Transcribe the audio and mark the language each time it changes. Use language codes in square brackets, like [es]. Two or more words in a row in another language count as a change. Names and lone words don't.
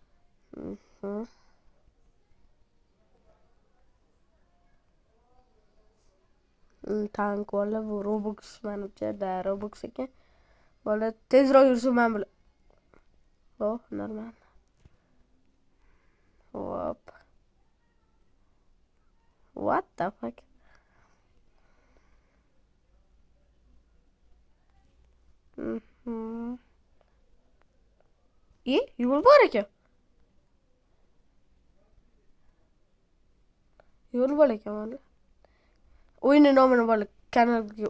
[uz] Tank bola bu Robux menimcha da Robux ekan. Bola tezroq yursa men bilan. Oh, normal. Hop. [en] What the fuck? Mhm. [uz] Yo'l bor ekan. Yo'l bor ekan mana. O'yinning nomini bola kanalga.